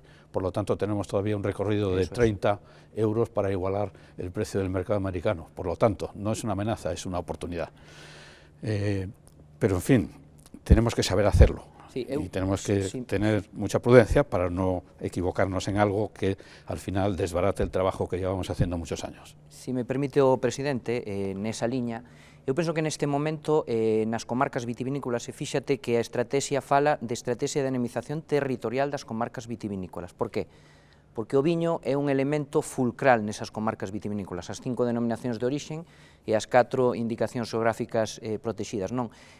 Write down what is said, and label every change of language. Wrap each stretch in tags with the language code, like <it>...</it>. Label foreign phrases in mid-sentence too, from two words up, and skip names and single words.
<es>Por lo tanto, tenemos todavía un recorrido de 30 euros para igualar el precio del mercado americano. Por lo tanto, no es una amenaza, es una oportunidad. Pero, en fin, tenemos que saber hacerlo. Sí, y tenemos que tener mucha prudencia para no equivocarnos en algo que al final desbarate el trabajo que llevamos haciendo muchos años.</es> <gl>Si me permite o presidente, nesa liña, eu penso que neste momento nas comarcas vitivinícolas, e fíxate que a estrategia fala de estrategia de dinamización territorial das comarcas vitivinícolas. Por que? Porque o viño é un elemento fulcral nesas comarcas vitivinícolas, as 5 denominacións de orixen e as 4 indicacións geográficas protegidas, non?</gl>